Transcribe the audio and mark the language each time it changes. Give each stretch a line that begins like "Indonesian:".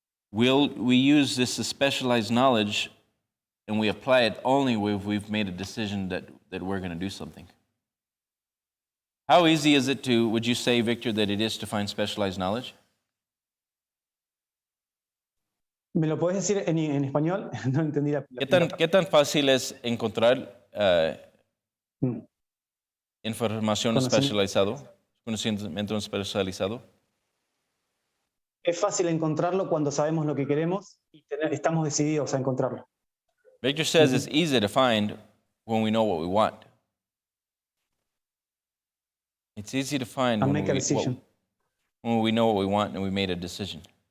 English: We use this specialized knowledge and we apply it only if we've made a decision that we're going to do something. How easy is it would you say, Victor, that it is to find specialized knowledge?
Spanish: ¿Me lo podés decir en español? No entendí la ¿Qué tan fácil es encontrar información conocimiento especializado? Es fácil encontrarlo cuando sabemos lo que queremos y estamos decididos a encontrarlo.
English: Victor says it's easy to find when we know what we want. It's easy to find And make a decision. when we know what we want and we made a decision.